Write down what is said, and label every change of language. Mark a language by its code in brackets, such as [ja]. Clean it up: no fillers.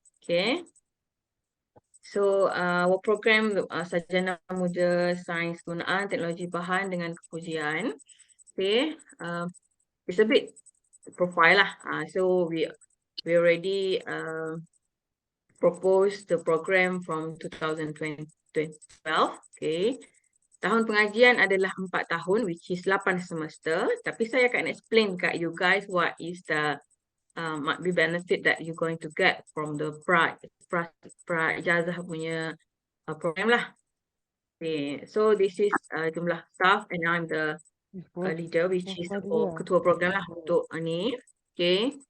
[en] Okay. So our program [ms] Sarjana Muda Sains Penggunaan Teknologi Bahan dengan Kepujian. Okay. [en] It's a bit profile lah. So we already proposed the program from 2012. Okay. [ms] Tahun pengajian adalah 4 tahun, [en] which is 8 semester. [ms] Tapi saya akan [en] explain kat you guys what is the might be benefit that you're going to get from the [ms] pra-ijazah punya program lah. [en] Okay. So this is jumlah staff and I'm the leader, which is [ms] ketua program lah untuk ni. [en] Okay.